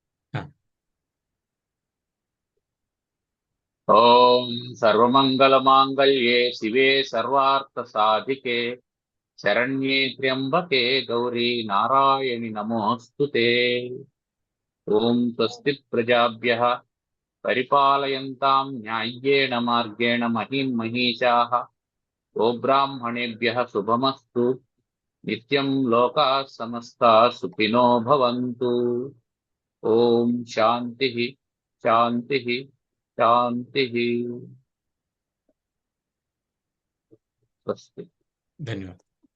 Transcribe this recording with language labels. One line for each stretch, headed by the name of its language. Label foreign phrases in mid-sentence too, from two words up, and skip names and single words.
Sanskrit: ఓం సర్వమంగళ మాంగళ్యే శివే సర్వార్థ సాధికే శరణ్యే త్ర్యంబకే గౌరీ నారాయణి నమోస్తుతే. ఓం స్వస్తి ప్రజాభ్యః పరిపాలయంతాం న్యాయ్యేన మార్గేణ మహీం మహీషాః గోబ్రాహ్మణేభ్యः శుభమస్తు. నిత్యం లోకాः సమస్తాः సుఖినో భవంతు. ఓం శాంతి శాంతి శాంతి. స్వస్తి.
Telugu: ధన్యవాదాలు.